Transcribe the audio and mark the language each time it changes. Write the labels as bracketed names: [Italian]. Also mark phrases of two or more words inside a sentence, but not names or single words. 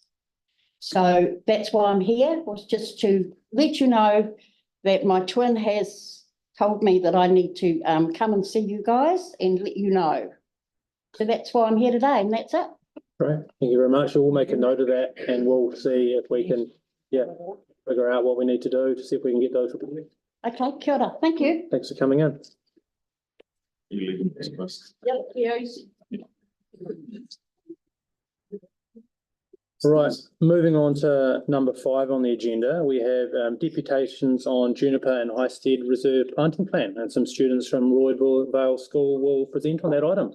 [English] So that's why I'm here, was just to let you know that my twin has told me that I need to come and see you guys and let you know. So that's why I'm here today, and that's it. Right, thank you very much. We'll make a note of that, and we'll see if we can, figure out what we need to do to see if we can get those. [Māori] Okay, kia ora. [English] Thank you. Thanks for coming in. Right, moving on to number 5 on the agenda, we have deputations on Juniper and Highstead Reserve Planting Plan, and some students from Royal Vale School will present on that item.